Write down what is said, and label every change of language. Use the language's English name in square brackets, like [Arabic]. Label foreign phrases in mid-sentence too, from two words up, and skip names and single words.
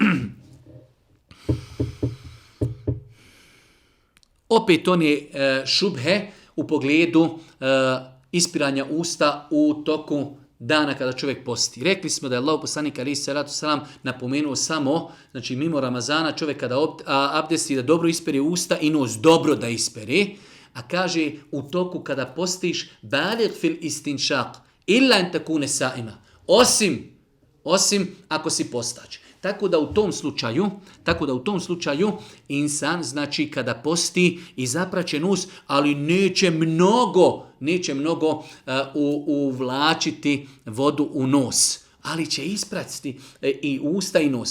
[Bosnian] Opet one šubhe u pogledu ispiranja usta u toku dana kada čovjek posti. Rekli smo da je Allahov poslanik [Arabic] عليه الصلاة والسلام [Bosnian] napomenuo samo, znači mimo Ramazana čovjek kada abdesti da dobro ispere usta i nos dobro da ispere, a kaže u toku kada postiš [Arabic] بالغ في الاستنشاق إلا أن تكون صائما. [Bosnian] Osim ako si postač. Tako da u tom slučaju insan, znači kada posti i zapraće nos, ali neće mnogo uvlačiti vodu u nos, ali će isprati i usta i nos.